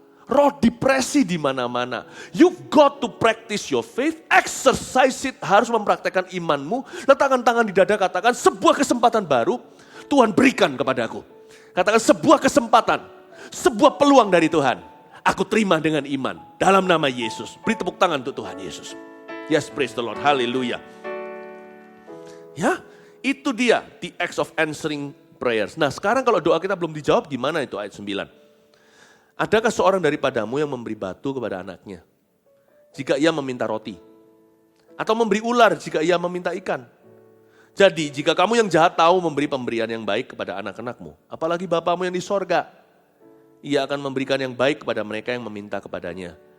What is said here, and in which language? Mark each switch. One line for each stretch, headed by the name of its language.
Indonesian: Roh depresi di mana-mana.
English: You've got to practice your faith, exercise it,
Indonesian: harus mempraktekkan imanmu. Letakkan tangan di dada, katakan sebuah kesempatan baru Tuhan berikan kepadaku. Katakan sebuah kesempatan, sebuah peluang dari Tuhan. Aku terima dengan iman dalam nama Yesus. Beri tepuk tangan untuk Tuhan Yesus.
English: Yes, praise the Lord, haleluya.
Indonesian: Ya, itu dia
English: the acts of answering prayers.
Indonesian: Nah, sekarang kalau doa kita belum dijawab, gimana itu ayat 9? Adakah seorang daripadamu yang memberi batu kepada anaknya jika ia meminta roti? Atau memberi ular jika ia meminta ikan? Jadi, jika kamu yang jahat tahu memberi pemberian yang baik kepada anak-anakmu, apalagi Bapamu yang di sorga, Ia akan memberikan yang baik kepada mereka yang meminta kepadanya.